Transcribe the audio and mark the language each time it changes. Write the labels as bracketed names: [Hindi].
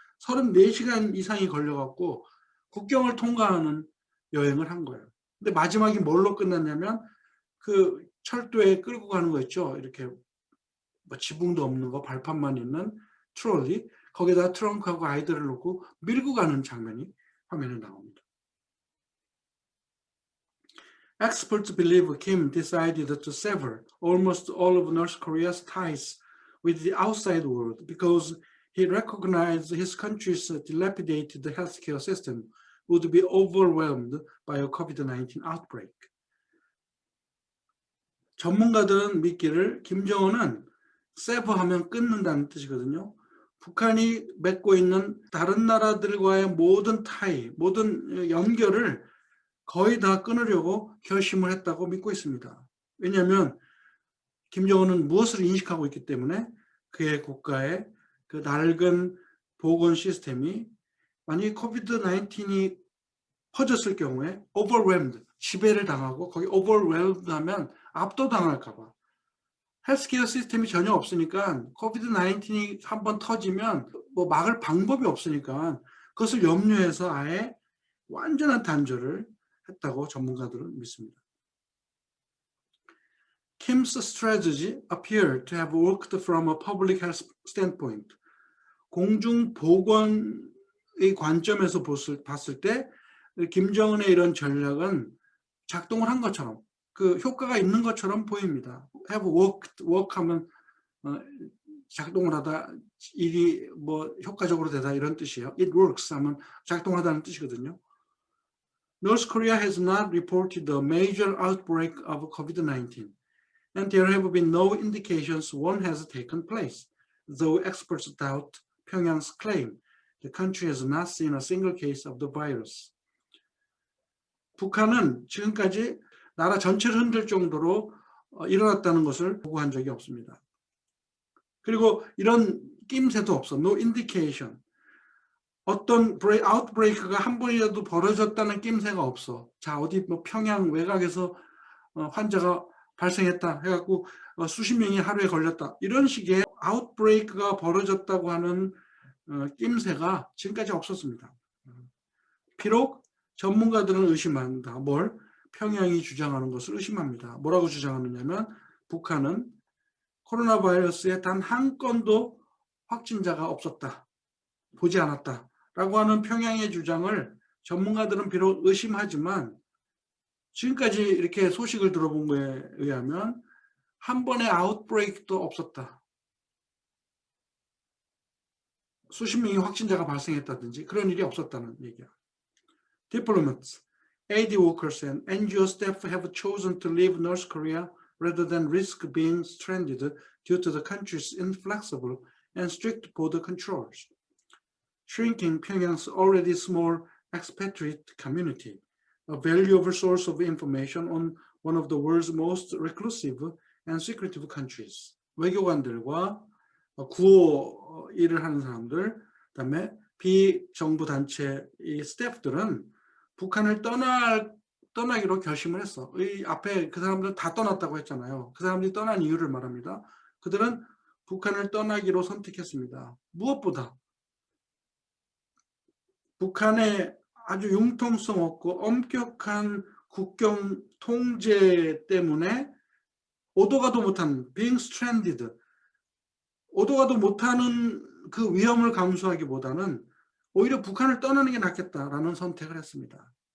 [Korean] 34시간 이상이 걸려갖고 국경을 통과하는 여행을 한 거예요. 근데 마지막이 뭘로 끝났냐면 그 철도에 끌고 가는 거 있죠. 이렇게 뭐 지붕도 없는 거 발판만 있는 트롤리 거기다 트렁크하고 아이들을 놓고 밀고 가는 장면이 화면에 나옵니다. [English] Experts believe Kim decided to sever almost all of North Korea's ties with the outside world because he recognized his country's dilapidated healthcare system would be overwhelmed by a COVID-19 outbreak. [Korean] 전문가들은 믿기를 김정은은 세버하면 끊는다는 뜻이거든요. 북한이 맺고 있는 다른 나라들과의 모든 타이, 모든 연결을 거의 다 끊으려고 결심을 했다고 믿고 있습니다. 왜냐하면 김정은은 무엇을 인식하고 있기 때문에 그의 국가의 그 낡은 보건 시스템이 만약에 코비드-19이 퍼졌을 경우에 overwhelmed, 지배를 당하고 거기 overwhelmed 하면 압도당할까 봐. 헬스케어 시스템이 전혀 없으니까 코비드-19이 한번 터지면 뭐 막을 방법이 없으니까 그것을 염려해서 아예 완전한 단절을 했다고 전문가들은 믿습니다. [English] Kim's strategy appeared to have worked from a public health standpoint. [Korean] 공중보건의 관점에서 봤을 때 김정은의 이런 전략은 작동을 한 것처럼 그 효과가 있는 것처럼 보입니다. [English] have worked, [Korean] work하면 작동을 하다 일이 뭐 효과적으로 되다 이런 뜻이에요. [English] It works [Korean] 하면 작동하다는 뜻이거든요. [English] North Korea has not reported a major outbreak of COVID-19, and there have been no indications one has taken place, though experts doubt Pyongyang's claim the country has not seen a single case of the virus. [Korean] 북한은 지금까지 나라 전체를 흔들 정도로 일어났다는 것을 보고한 적이 없습니다. 그리고 이런 낌새도 없어. [English] No indication. [Korean] 어떤 아웃브레이크가 한 번이라도 벌어졌다는 낌새가 없어. 자, 어디 뭐 평양 외곽에서 환자가 발생했다 해갖고 수십 명이 하루에 걸렸다. 이런 식의 아웃브레이크가 벌어졌다고 하는 낌새가 지금까지 없었습니다. 비록 전문가들은 의심한다. 뭘? 평양이 주장하는 것을 의심합니다. 뭐라고 주장하느냐면 북한은 코로나 바이러스에 단 한 건도 확진자가 없었다. 보지 않았다. 라고 하는 평양의 주장을 전문가들은 비록 의심하지만 지금까지 이렇게 소식을 들어본 거에 의하면 한 번의 아웃브레이크도 없었다. 수십 명의 확진자가 발생했다든지 그런 일이 없었다는 얘기야. [English] Diplomats, aid workers and NGO staff have chosen to leave North Korea rather than risk being stranded due to the country's inflexible and strict border controls, shrinking Pyongyang's already small expatriate community, a valuable source of information on one of the world's most reclusive and secretive countries. [Korean] 외교관들과 구호 일을 하는 사람들, 그다음에 비정부 단체 이 스태프들은 북한을 떠나기로 결심을 했어. 이 앞에 그 사람들은 다 떠났다고 했잖아요. 그 사람들이 떠난 이유를 말합니다. 그들은 북한을 떠나기로 선택했습니다. 무엇보다 북한의 아주 융통성 없고 엄격한 국경 통제 때문에 오도 가도 못하는 [English] being stranded, [Korean] 오도 가도 못하는 그 위험을 감수하기보다는 오히려 북한을 떠나는 게 낫겠다라는 선택을 했습니다.